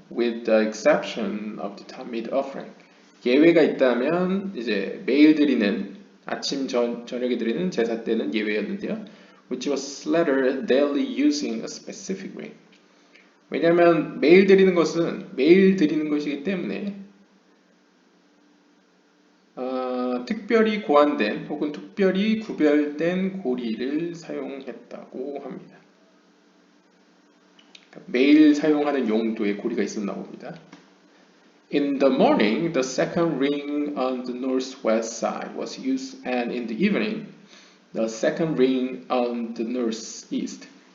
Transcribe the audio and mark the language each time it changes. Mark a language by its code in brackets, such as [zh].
[en] With the exception of the Tamid offering. [ko] 예외가 있다면 이제 매일 드리는 아침 저녁에 드리는 제사 때는 예외였는데요. [en] Which was slaughtered daily using a specific ring. [ko] 왜냐하면 매일 드리는 것은 매일 드리는 것이기 때문에 특별히 고안된 혹은 특별히 구별된 고리를 사용했다고 합니다. 매일 사용하는 용도의 고리가 있었나 봅니다. [en] In the morning, the second ring on the northwest side was used, and in the evening, the second ring on the northeast.